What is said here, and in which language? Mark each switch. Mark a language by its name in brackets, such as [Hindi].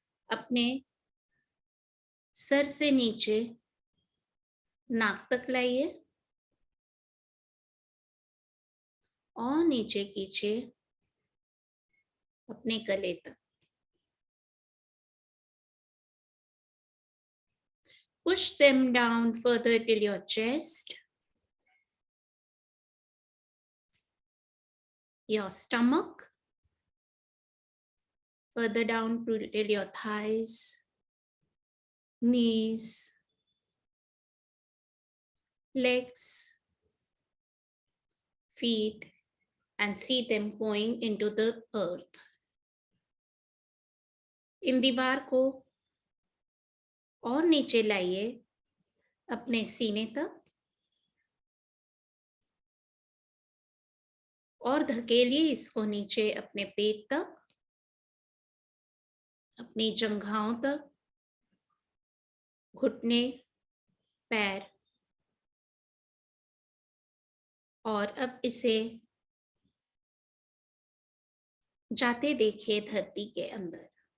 [Hindi] अपने सर से नीचे नाक तक लाइए और नीचे कीजिए अपने गले तक। [English] Push them down further till your chest, your stomach, further down till your thighs, knees, legs, feet, and see them going into the earth. [Hindi] इन दीवार को और नीचे लाइए अपने सीने तक और धकेलिए इसको नीचे अपने पेट तक, अपनी जंघाओं तक, घुटने, पैर, और अब इसे जाते देखिए धरती के अंदर।